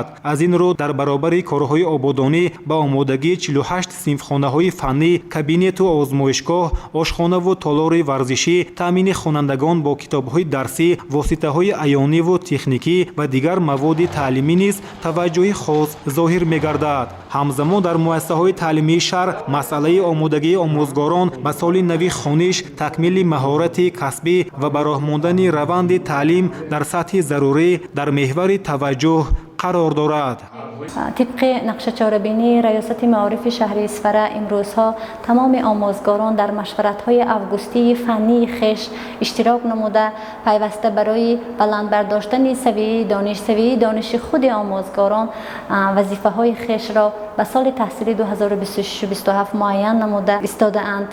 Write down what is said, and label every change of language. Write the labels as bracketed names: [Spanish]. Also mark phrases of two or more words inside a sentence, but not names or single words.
[Tajik] аз ин рӯ дар баробари корҳои ободонӣ ба омодагии 48 синфхонаҳои фаннӣ, кабинету озмоишгоҳ, ошхонаву толори варзишӣ, таъмини хонандагон бо китобҳои дарсӣ, воситаҳои аёниву техникӣ ва дигар маводи таълимӣ низ таваҷҷӯҳи хос зоҳир мегардад. ҳамзамон дар муассисаҳои таълимии шаҳр масъалаи омодагии омӯзгорон ба соли нави хониш, такмили маҳорати касбӣ ва ба роҳ мондани раванди таълим дар сатҳи зарурӣ дар меҳвари таваҷҷӯҳ қарор дорад. طبق نقشه چاره‌بینی ریاست معارف شهر اسفره امروزها تمام آموزگاران در مشورت‌های اوگوستی فنی خویش اشتراک نموده پیوسته برای بلند برداشتن سویه دانش خود آموزگاران وظیفه‌های خویش را به سال تحصیلی 2026-27 معین نموده ایستاده‌اند.